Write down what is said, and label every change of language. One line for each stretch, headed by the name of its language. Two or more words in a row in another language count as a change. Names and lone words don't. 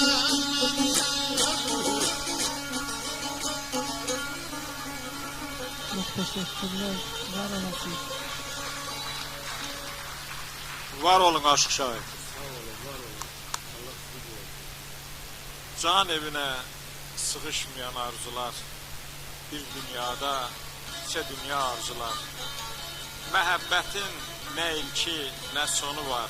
Turkish: Çok teşekkürler. Var olasın. Var olun aşk şahit.
Azerbaijani: Can evine sıkışmayan arzular, bir dünyada neçə dünya arzular. Məhəbbətin nə ilki, nə sonu var.